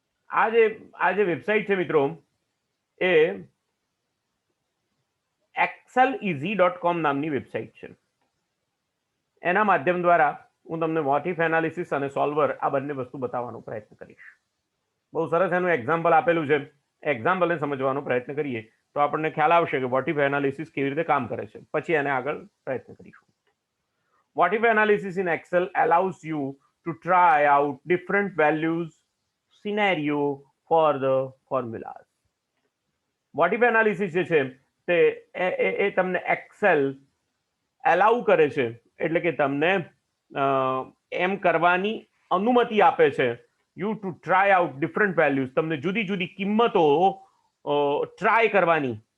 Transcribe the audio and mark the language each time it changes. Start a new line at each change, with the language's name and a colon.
Gujarati: આ જે વેબસાઇટ છે મિત્રો એ excelEasy.com નામની વેબસાઇટ છે. એના માધ્યમ દ્વારા હું તમને વોટ ઇફ એનાલિસિસ અને સોલ્વર આ બંને વસ્તુ બતાવવાનો પ્રયત્ન કરીશ. બહુ સરસ એનું એક્ઝામ્પલ આપેલું છે. એક્ઝામ્પલને સમજવાનો પ્રયત્ન કરીએ તો આપણને ખ્યાલ આવશે કે વોટ ઇફ એનાલિસિસ કેવી રીતે કામ કરે છે. પછી એને આગળ પ્રયત્ન કરીશું.
English: What if analysis in Excel allows you to try out different values scenario for the formulas.
Gujarati: Vote if analysis જે છે તે એ તમને એક્સેલ એલાઉ કરે છે, એટલે કે તમને એમ કરવાની અનુમતિ આપે છે
English: you to try out different values,
Gujarati: તમને જુદી જુદી કિંમતો ટ્રાય કરવાની.